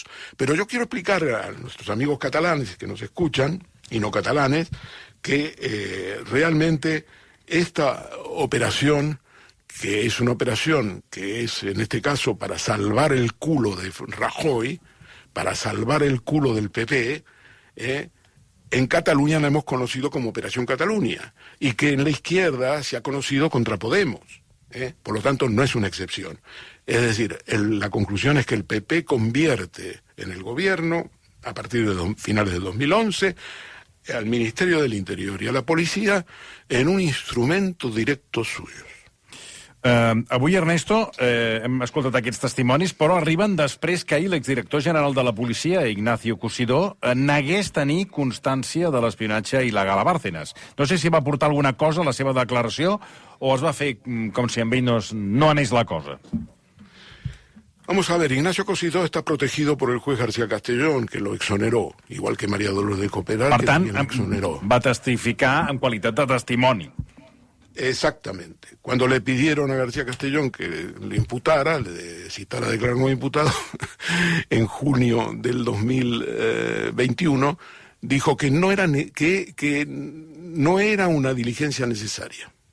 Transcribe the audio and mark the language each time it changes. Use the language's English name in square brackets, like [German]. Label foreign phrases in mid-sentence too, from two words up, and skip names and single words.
[Spanish] Pero yo quiero explicar a nuestros amigos catalanes que nos escuchan, y no catalanes, que realmente esta operación, que es una operación que es, en este caso, para salvar el culo de Rajoy, para salvar el culo del PP, en Cataluña la hemos conocido como Operación Cataluña, y que en la izquierda se ha conocido contra Podemos. Por lo tanto, no es una excepción. Es decir, la conclusión es que el PP convierte en el gobierno, a partir de finales de 2011, al Ministerio del Interior y a la policía en un instrumento directo suyo. [Catalan] Avui, Ernesto, hem escoltat aquests testimonis, però arriben després que ahir l'exdirector general de la policia, Ignacio Cusidó, negués tenir constància de l'espionatge il·legal a Bárcenas. No sé si va aportar alguna cosa a la seva declaració o es va fer com si amb ell no anés la cosa. [Spanish] Vamos a ver, Ignacio Cusidó está protegido por el juez García Castellón, que lo exoneró, igual que María Dolores de Cospedal, que también lo exoneró. [Catalan] Va testificar en qualitat de testimoni. [Spanish] Exactamente. Cuando le pidieron a García Castellón que le imputara, le citara a declarar como imputado, en junio del 2021, dijo que no era, que no era una diligencia necesaria.